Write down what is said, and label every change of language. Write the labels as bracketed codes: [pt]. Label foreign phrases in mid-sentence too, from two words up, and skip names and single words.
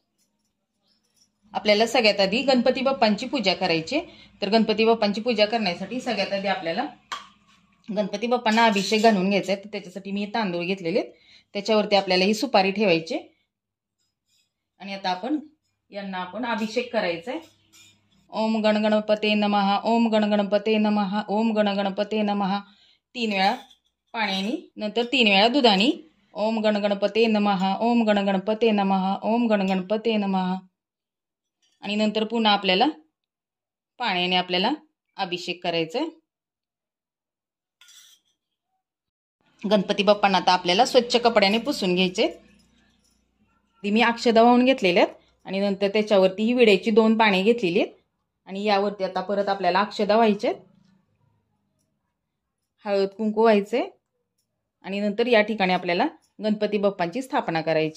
[mr] आपल्याला सगळ्यात आधी गणपती बाप्पांची पूजा करायची. तर गणपती बाप्पांची पूजा करण्यासाठी सगळ्यात आधी आपल्याला गणपती बाप्पांना अभिषेक घालून घ्यायचा आहे. तर त्याच्यासाठी मी तांदूळ घेतलेले, त्याच्यावरती आपल्याला ही सुपारी ठेवायची आणि आता आपण यांना आपण अभिषेक करायचा आहे. [sa] ओम गणगणपते नमः, ओम गणगणपते नमः, ओम गणगणपते नमः [mr] 3 वेळा पाण्याने, नंतर 3 वेळा दुधाने. [sa] ओम गणगणपते नमः, ओम गणगणपते नमः, ओम गणगणपते नमः [mr] आणि नंतर पुन्हा आपल्याला पाण्याने आपल्याला अभिषेक करायचा आहे. गणपती बाप्पांना आता आपल्याला स्वच्छ कपड्याने पुसून घ्यायचे. मी अक्षता वाहून घेतलेल्या आहेत आणि नंतर त्याच्यावरती ही विड्याची 2 पाने घेतलेली आहेत आणि यावरती आता परत आपल्याला अक्षता व्हायचे, हळद कुंकू व्हायचे आणि नंतर या ठिकाणी आपल्याला गणपती बाप्पांची स्थापना करायची.